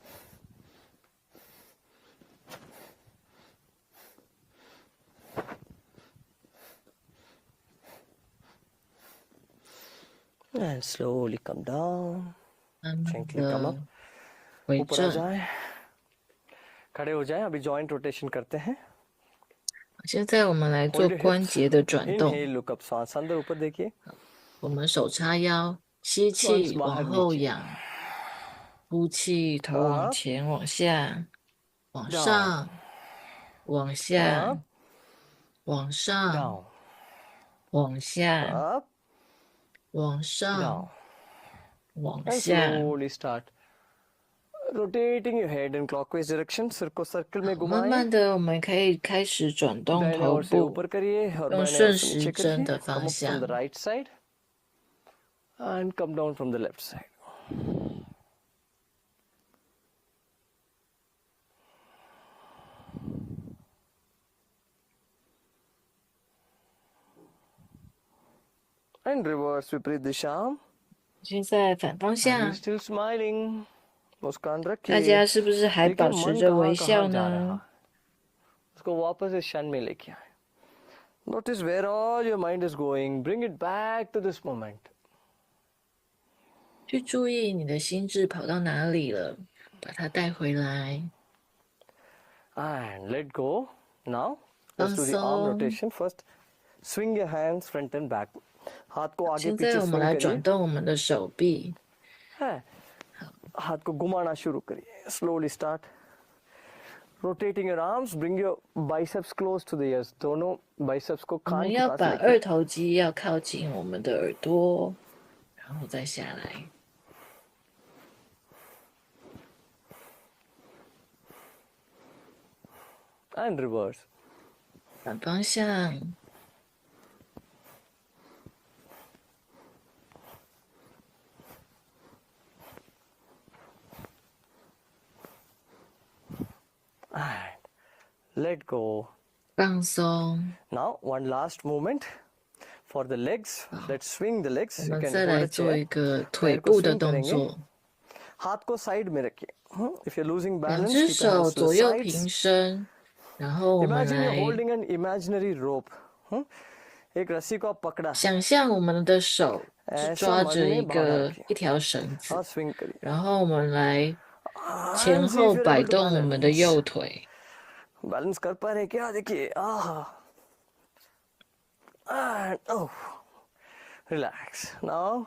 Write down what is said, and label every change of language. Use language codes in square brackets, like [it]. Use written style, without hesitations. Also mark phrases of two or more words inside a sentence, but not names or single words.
[en] And slowly come down. [zh] 慢慢 [en] Gently come up. [zh] 的回 [hi] ऊपर आ [zh] 正。 [hi] जाए. खड़े हो जाएं. अभी जॉइंट रोटेशन करते हैं. [zh] 现在我们来做 [en] Hold your [zh] 关 [en] hips. [zh] 节的转动。 [en] Inhale, look up. [hi] सांस अंदर ऊपर देखिए. [zh] 我们手叉腰，吸 [hi] सांस [zh] 气 [hi] बाहर [zh] 往后 [hi] नीचे. [zh] 仰，呼气头往 [en] Up, [zh] 前往下，往 [en] down, [zh] 上，往下 [en] up, [zh] 往上， [en] down, [zh] 往下， [en] up, [zh] 往上， [en] down. [zh] 往 [en] And [zh] 下。 [en] slowly start rotating your head in clockwise direction. [hi] सिर को सर्कल में [zh] 慢 [hi] घुमाएं. [zh] 慢的，我们可以开始转动 [hi] दाहिने [zh] 头 [hi] ओर से [zh] 部， [hi] ऊपर करिए और [zh] 用 [hi] बाएं ओर [zh] 顺 [hi] से [zh] 时 [hi] नीचे [zh] 针 [hi] करिए. [zh] 的 [en] Come [zh] 方 [en] up from the [zh] 向。 [en] right side and come down from the left side. And reverse [hi] विपरीत दिशा. [zh] 现在反方 [en] Are you [zh] 向， [en] still smiling? [hi] मुस्कान [zh] 大 [hi] रखिए. [zh] 家是不是还 [hi] देखिए [zh] 保持 [hi] मन [zh] 着微 [hi] कहाँ [zh] 笑 [hi] कहाँ जा [zh] 呢？ [hi] रहा है. उसको वापस इस क्षण में लेके आए. [en] Notice where all your mind is going. Bring it back to this moment. [zh] 去注意你的心智跑到哪里了，把它带回来。 [en] And let go. Now, let's [zh] 放 [en] do the arm [zh] 松。 [en] rotation. First, swing your hands front and back. [hi] हाथ को आगे [zh] 现 [hi] पीछे [zh] 在我们 [hi] swing [zh] 来 [hi] करिए. [zh] 转动我们的手臂， [hi] है. हाथ को घुमाना शुरू करिए. [en] Slowly start. Rotating your arms. Bring your biceps close to the ears. [hi] दोनों biceps को [zh] 我们 [hi] कान के [zh] 要 [hi] पास [zh] 把 [hi] लेके. [zh] 二头肌要靠近我们的耳朵，然后再下来。 [en] And reverse. [zh] 反方向， [en] And let go. [zh] 放松。 [en] Now, one last movement for the legs. Let's swing the [zh] 我 [en] legs. You [zh] 们 [en] can [zh] 再 [en] hold [zh] 来 [en] a [zh] 做一 [en] chair. [zh] 个腿 [hi] पैर को [zh] 部的 [hi] swing [zh] 动 [hi] करेंगे. [zh] 作， [hi] हाथ को साइड में रखिए. [en] If you're losing [zh] 两 [en] balance, [zh] 只 [en] keep your [zh] 手 [en] hands to [zh] 左 [en] the [zh] 右 [en] sides. [zh] 平伸，然后我们 [en] Imagine you're [zh] 来 [en] holding an imaginary rope. [hi] एक रस्सी को आप पकड़ा. [zh] 想象我们的手是 [hi] ऐसा [zh] 抓 [hi] मन [zh] 着 [hi] में [zh] 一 [hi] बांधा [zh] 个 [hi] रखिए [zh] 一条绳子， [hi] और swing करिए. [zh] 然后我们来 前 [en] And see [zh] 后 [en] if you're [zh] 摆 [en] able to [zh] 动我们的 [en] balance. [zh] 右腿。 [hi] बैलेंस कर पा रहे हैं क्या? देखिए. [en] And oh, relax. Now